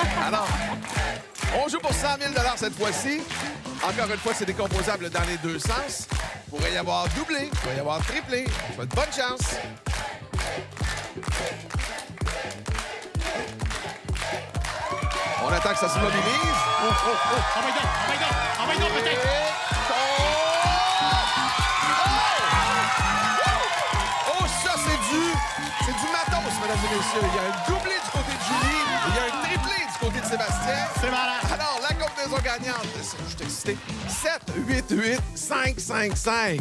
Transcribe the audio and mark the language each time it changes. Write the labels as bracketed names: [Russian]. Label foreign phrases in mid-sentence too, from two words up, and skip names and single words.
[French] Alors, on joue pour 100 000 cette fois-ci. Encore une fois, c'est décomposable dans les 2 sens. Il pourrait y avoir doublé, il pourrait y avoir triplé. On souhaite bonne chance. On attend que ça se mobilise. [English] Oh my God, oh my God, oh my God, [French] peut-être. Oh, ça, c'est du matos, mesdames et messieurs. Il y a un doublé du côté de Julie, il y a un triplé du côté de Sébastien. C'est malade. Alors, la combinaison gagnante, je suis excité, 7, 8, 8, 5, 5, 5.